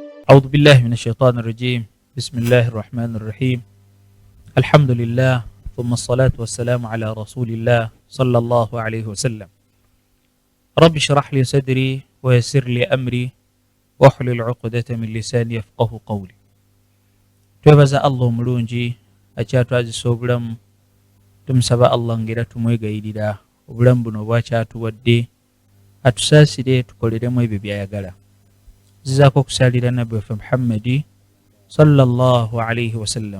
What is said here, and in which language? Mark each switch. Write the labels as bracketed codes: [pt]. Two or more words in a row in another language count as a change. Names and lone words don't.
[ar] أعوذ بالله من الشيطان الرجيم. بسم الله الرحمن الرحيم. الحمد لله ثم الصلاة والسلام على رسول الله صلى الله عليه وسلم. رب اشرح لي صدري ويسر لي أمري واحلل عقدة من لساني يفقه قولي. [lg] twebaza Allah omulungi akyatwazisa obulamu, tumusaba Allah ngera tumwegayirira obulamu buno bwakyatuwadde atusaasire tukoleremu ebyo byayagala. Zizaako okusalira nabbi waffe Muhammadi [ar] صلى الله عليه وسلم.